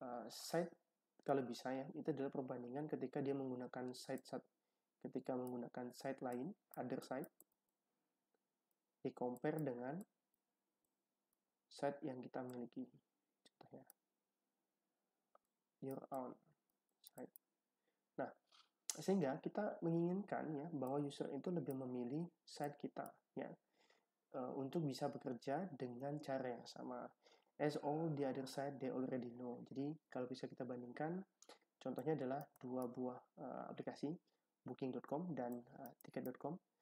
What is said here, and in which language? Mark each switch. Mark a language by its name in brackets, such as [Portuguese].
[Indonesian] Site kalau bisa, ya, itu adalah perbandingan ketika dia menggunakan ketika menggunakan site lain, [English] other site, [Indonesian] di compare dengan site yang kita miliki. [English] Contohnya your own site. [Indonesian] Nah, sehingga kita menginginkan, ya, bahwa user itu lebih memilih site kita, ya, untuk bisa bekerja dengan cara yang sama. [English] As all the other site they already know. [Indonesian] Jadi kalau bisa kita bandingkan, contohnya adalah dua buah aplikasi, Booking.com dan Ticket.com.